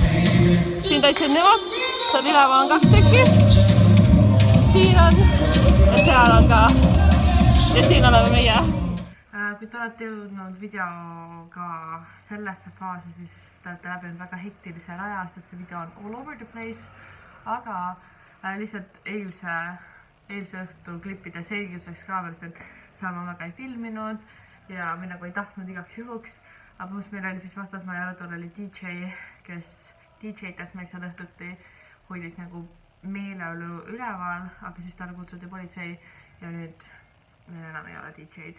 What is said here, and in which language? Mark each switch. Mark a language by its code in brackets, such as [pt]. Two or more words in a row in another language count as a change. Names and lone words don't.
[et] Siin tantsib nemad. Seal üleval on 2 tükki. Siin on. Ja seal on ka. Ja siin oleme meie. Kui te olete jõudnud videoga sellesse faasi, siis te olete läbinud väga hektilisel ajast, et see video on [en] all over the place. [et] Aga lihtsalt eilse õhtu klippide selgituseks ka veel, et seal ma väga ei filminud ja me nagu ei tahtnud igaks juhuks. Aga pluss meil oli siis vastasmaja rõdul oli DJ, kes DJ-tas meil seal õhtuti, hoidis nagu meeleolu üleval, aga siis talle kutsuti politsei ja nüüd meil enam ei ole DJ-d.